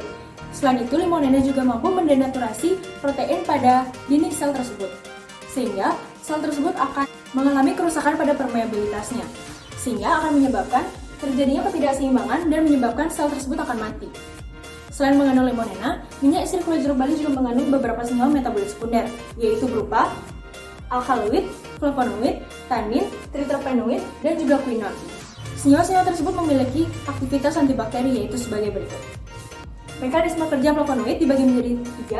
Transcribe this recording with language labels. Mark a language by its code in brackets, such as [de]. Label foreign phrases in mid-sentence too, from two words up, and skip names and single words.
[id] Selain itu, limonena juga mampu mendenaturasi protein pada dinding sel tersebut, sehingga sel tersebut akan mengalami kerusakan pada permeabilitasnya, sehingga akan menyebabkan terjadinya ketidakseimbangan dan menyebabkan sel tersebut akan mati. Selain mengandung limonena, minyak acyclovir Bali juga mengandung beberapa senyawa metabolit sekunder, yaitu berupa alkaloid, flavonoid, tanin, triterpenoid, dan juga quinol. Senyawa-senyawa tersebut memiliki aktivitas antibakteri yaitu sebagai berikut. Mekanisme kerja flavonoid dibagi menjadi tiga.